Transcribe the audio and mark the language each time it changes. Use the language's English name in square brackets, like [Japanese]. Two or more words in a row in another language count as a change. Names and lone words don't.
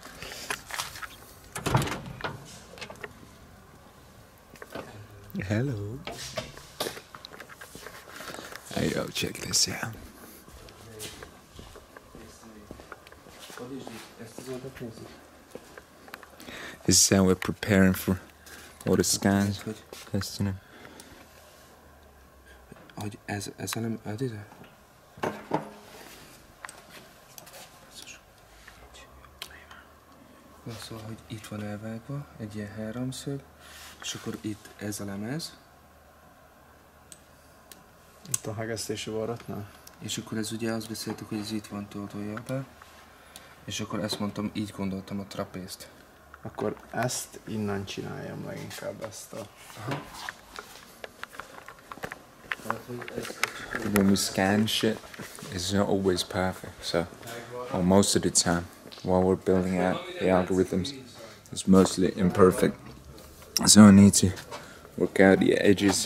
[English] Hello. Hey yo, check this out. This is how we're preparing for all the scans. Testing them. [Hungarian] Ez nem ide? Szóval, hogy itt van elvágva egy ilyen háromszög, és akkor itt ez a lemez. Itt a hegesztési varratnál. És akkor ez ugye azt beszéltük, hogy ez itt van toltója be. És akkor ezt mondtam, így gondoltam a trapézt. Akkor ezt innen csináljam leginkább ezt a... Aha. [English] When we scan shit, it's not always perfect, so, or most of the time, while we're building out the algorithms, it's mostly imperfect. So I need to work out the edges.